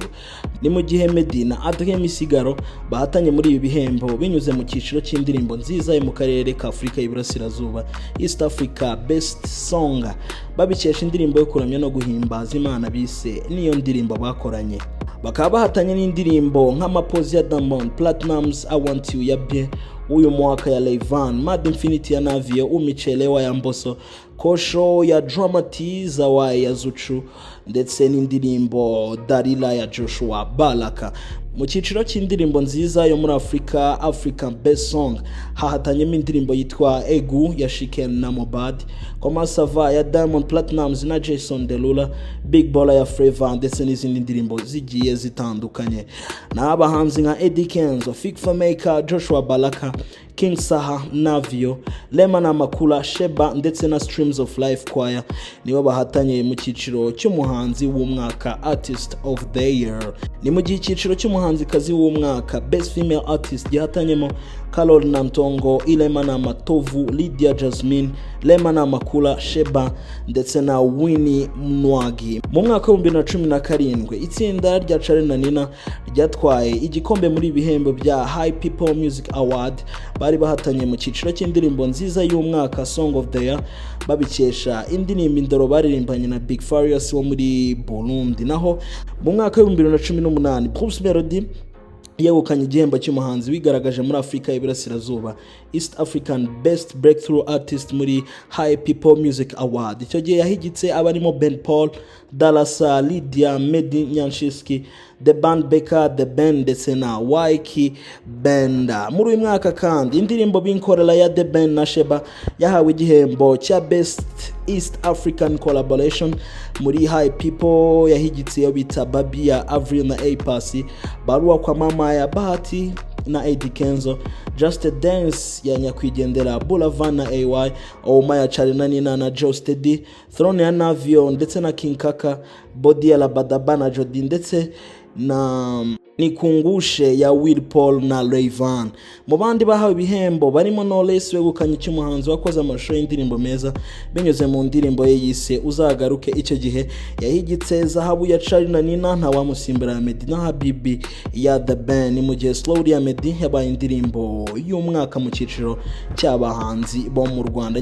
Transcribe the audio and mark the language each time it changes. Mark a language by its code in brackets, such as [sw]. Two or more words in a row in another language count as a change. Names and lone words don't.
[rw] Ni mu gihe Meddy na Ibihembo bahatanye muri ibi bihembo binyuze mu cyiciro cy'indirimbo nziza yo mu karere ka Afrika y'Iburasirazuba, [en] East Africa Best Song, [rw] babikesha indirimbo yo kuramya no guhimbaza Imana bise niyo ndirimbo bakoranye. Bakaba bahatanye n'indirimbo nk'amapozi ya Diamond Platnumz, I Want You ya Bien uyu mwaka ya Levan, Mad Infinity ya Navio, Umichelewa ya Mbosso, Kosho ya Dramati, Zawai ya Zuchu ndetse n'indirimbo Dalila ya Joshua Baraka. Mu cyiciro cy'indirimbo nziza yo muri Africa, [en] African Best Song, [rw] hahatanyemo indirimbo yitwa Egu ya Shiken na Mobad, Koma Sava ya Diamond Platnumz na Jason Derulo, Big Baller ya Flavor ndetse n'izindi ndirimbo zigiye zitandukanye. Na abahanzi nka Eddie Kenzo, Fik Maker, Joshua Baraka, King Saha, Navio, Lema na Makula, Sheba ndetse na Streams of Life Choir nibo bahatanye mu cyiciro cy'umuhanzi w'umwaka [en] Artist of the Year. [rw] Ni mu gihe cyiciro cy'umuhanzi kazi w'umwaka [en] Best Female Artist [rw] gihatanyemo Carol Nantongo, Ilema na Matovu, Lydia Jasmine, Lema na Makula, Sheba ndetse na Winnie Mnwagi. Mu mwaka wa 2017 itsinda rya Charly na Nina ryatwaye igikombe muri ibihembo bya High People Music Award. Bari bahatanye mu cyiciro cy'indirimbo nziza y'umwaka [en] Song of the Year [rw] babikesha indirimbo indoro baririmbanye na Big Farious wo muri Burundi. Naho mu mwaka wa 2018 Bruce Melody yegukanye igihembo cy'umuhanzi wigaragaje muri Afrika y'Iburasirazuba [en] East African Best Breakthrough Artist [rw] muri High People Music Award. Icyo gihe yahigitse abarimo Ben Paul, Dalasa, Lydia, Meddy, Nyanshiski, The Band Beka, The Band ndetse na Waiki Benda. Muri uyu mwaka kandi indirimbo binkorera ya The Band na Sheba yahawe igihembo cya [en] Best East African Collaboration [rw] muri High People. Yahigitse yo bita Babi ya Avril na A-Pasi, Barua kwa Mama ya Bahati na Eddie Kenzo, Just a Dance ya nyakwigendera Boulevard na AY, Oma ya Charly na Nina na Joe Steady, Throne ya Navio ndetse na King Kaka, Body ya Labadaba na Jody ndetse na Nikungushe ya Will Paul na Rayvan. Mu bandi bahawe ibihembo barimo Knowless wegukanye cy'umuhanzi wakoze amashusho y'indirimbo meza binyuze mu ndirimbo ye yise Uzagaruke. Icyo gihe yahigitse zahabu ya Charly na Nina nta wamusimbura ya Meddy na Habibi ya The Band, mu gihe Slowly ya Meddy yabaye indirimbo y'umwaka mu cyiciro cy'abahanzi bo mu Rwanda.